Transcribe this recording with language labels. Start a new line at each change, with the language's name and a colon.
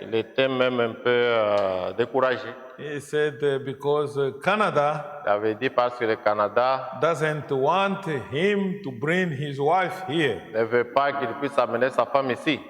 French: il était même un peu découragé.
English: He said because Canada
French: Il avait dit parce que le Canada
English: doesn't want him to bring his wife here.
French: ne veut pas qu'il puisse amener sa femme ici.